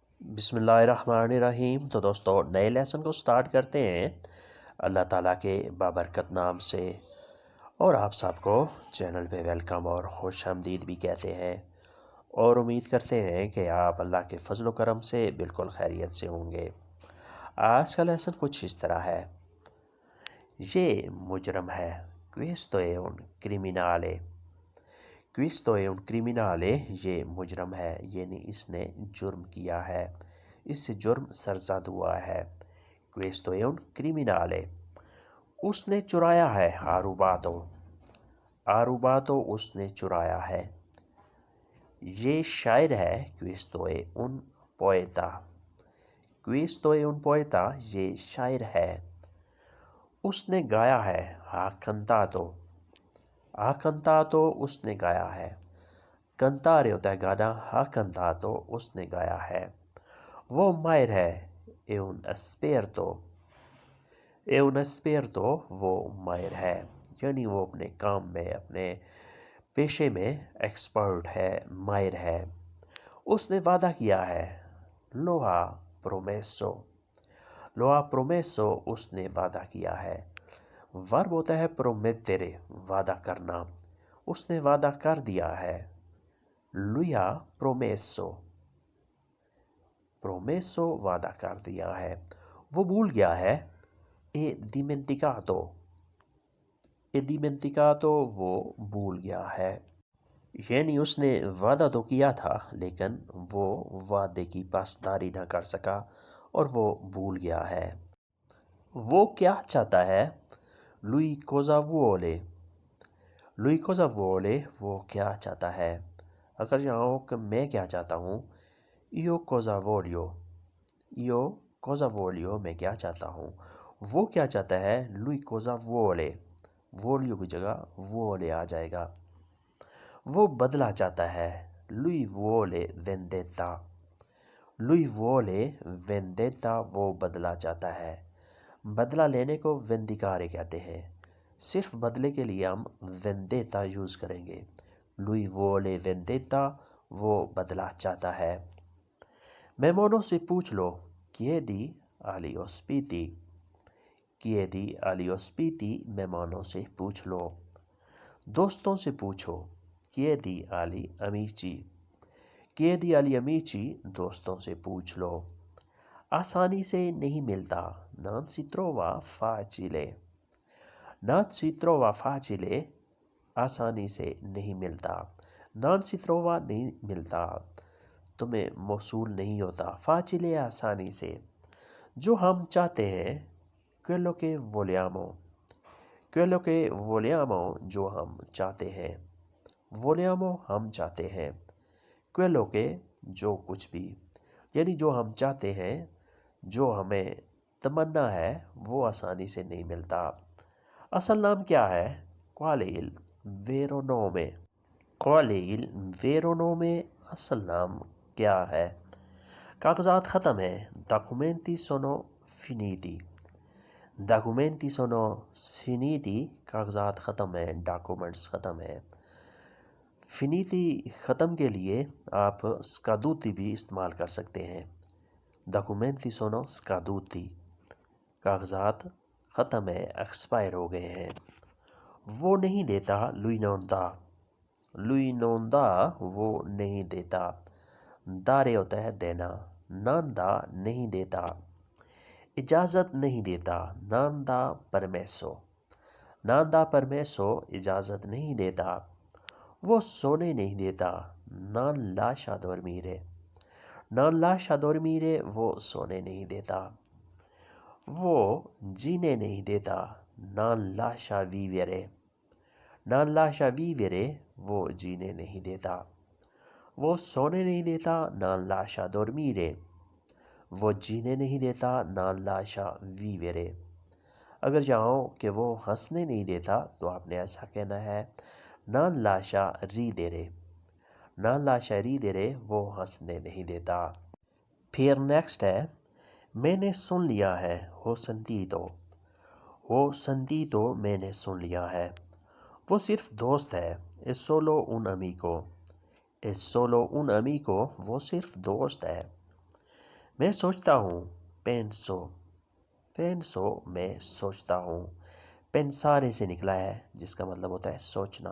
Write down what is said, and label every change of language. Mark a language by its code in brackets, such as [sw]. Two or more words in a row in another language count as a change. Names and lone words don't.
[ar] بسم اللہ الرحمن الرحیم۔ [ur] تو دوستو نئے لیسن کو سٹارٹ کرتے ہیں اللہ تعالیٰ کے بابرکت نام سے، اور آپ سب کو چینل پہ ویلکم اور خوش آمدید بھی کہتے ہیں، اور امید کرتے ہیں کہ آپ اللہ کے فضل و کرم سے بالکل خیریت سے ہوں گے۔ آج کا لیسن کچھ اس طرح ہے۔ یہ مجرم ہے، [it] questo è un criminale۔ questo è un criminale، [ur] یہ مجرم ہے، یعنی اس نے جرم کیا ہے، اس سے جرم سرزد ہوا ہے۔ [it] questo è un criminale۔ [ur] اس نے چرایا ہے، [it] ha rubato۔ ha rubato، [ur] اس نے چرایا ہے۔ یہ شاعر ہے، [it] questo è un poeta۔ questo è un poeta، [ur] یہ شاعر ہے۔ اس نے گایا ہے، [it] ha cantato۔ ha cantato، [ur] اس نے گایا ہے۔ cantare ہوتا ہے گانا، [it] ha cantato، [ur] اس نے گایا ہے۔ وہ ماہر ہے، [it] è un esperto۔ è un esperto، [ur] وہ ماہر ہے، یعنی وہ اپنے کام میں، اپنے پیشے میں ایکسپرٹ ہے، ماہر ہے۔ اس نے وعدہ کیا ہے، [it] lo ha promesso۔ lo ha promesso، [ur] اس نے وعدہ کیا ہے۔ ورب ہوتا ہے promettere، وعدہ کرنا، اس نے وعدہ کر دیا ہے۔ [it] lui ha promesso۔ promesso، [ur] وعدہ کر دیا ہے۔ وہ بھول گیا ہے، [it] è dimenticato۔ è dimenticato، [ur] وہ بھول گیا ہے، یعنی اس نے وعدہ تو کیا تھا لیکن وہ وعدے کی پاسداری نہ کر سکا اور وہ بھول گیا ہے۔ وہ کیا چاہتا ہے، [it] lui cosa vuole۔ lui cosa vuole، [ur] وہ کیا چاہتا ہے۔ اگر چاہو کہ میں کیا چاہتا ہوں، [it] io cosa voglio۔ io cosa voglio، [ur] میں کیا چاہتا ہوں۔ وہ کیا چاہتا ہے، [it] lui cosa vuole۔ [ur] voglio کی جگہ vuole آ جائے گا۔ وہ بدلہ چاہتا ہے، [it] lui vuole vendetta۔ lui vuole vendetta، [ur] وہ بدلہ چاہتا ہے۔ بدلہ لینے کو vendicare کہتے ہیں، صرف بدلے کے لیے ہم vendetta یوز کریں گے۔ [it] lui vuole vendetta، [ur] وہ بدلہ چاہتا ہے۔ مہمانوں سے پوچھ لو، [it] chiedi agli ospiti۔ chiedi agli ospiti، [ur] مہمانوں سے پوچھ لو۔ دوستوں سے پوچھو، [it] chiedi agli amici۔ chiedi agli amici، [ur] دوستوں سے پوچھ لو۔ آسانی سے نہیں ملتا، [it] non si trova facile۔ non si trova facile، [ur] آسانی سے نہیں ملتا۔ [it] non si trova، [ur] نہیں ملتا، تمہیں موصول نہیں ہوتا۔ facile، آسانی سے۔ جو ہم چاہتے ہیں، [it] quello che vogliamo۔ quello che vogliamo، [ur] جو ہم چاہتے ہیں۔ vogliamo، ہم چاہتے ہیں۔ [it] quello che، [ur] جو کچھ بھی، یعنی جو ہم چاہتے ہیں، جو ہمیں تمنا ہے، وہ آسانی سے نہیں ملتا۔ اصل نام کیا ہے، [it] qual è il vero nome۔ qual è il vero nome، [ur] اصل نام کیا ہے۔ کاغذات ختم ہیں، [it] documenti sono finiti۔ documenti sono finiti، [ur] کاغذات ختم ہیں، ڈاکومنٹس ختم ہیں۔ finiti، ختم کے لیے آپ scaduti بھی استعمال کر سکتے ہیں۔ [it] documenti sono scaduti، [ur] کاغذات ختم ہیں، ایکسپائر ہو گئے ہیں۔ وہ نہیں دیتا، [it] lui non dà۔ lui non dà، [ur] وہ نہیں دیتا۔ dare ہوتا ہے دینا، [it] non dà، [ur] نہیں دیتا۔ اجازت نہیں دیتا، [it] non dà permesso۔ non dà permesso، [ur] اجازت نہیں دیتا۔ وہ سونے نہیں دیتا، [it] non lascia dormire۔ non lascia dormire، [ur] وہ سونے نہیں دیتا۔ وہ جینے نہیں دیتا، [it] non lascia vivere۔ non lascia vivere، [ur] وہ جینے نہیں دیتا۔ وہ سونے نہیں دیتا، [it] non lascia dormire۔ [ur] وہ جینے نہیں دیتا، [it] non lascia vivere۔ [ur] اگر چاہو کہ وہ ہنسنے نہیں دیتا تو آپ نے ایسا کہنا ہے، [it] non lascia ridere۔ non lascia ridere، [ur] وہ ہنسنے نہیں دیتا۔ پھر نیکسٹ ہے، میں نے سن لیا ہے، [it] ho sentito۔ ho sentito، [ur] میں نے سن لیا ہے۔ وہ صرف دوست ہے، [it] è solo un amico۔ è solo un amico، [ur] وہ صرف دوست ہے۔ میں سوچتا ہوں، [it] penso. penso [ur] میں سوچتا ہوں. pensare سے نکلا ہے جس کا مطلب ہوتا ہے سوچنا.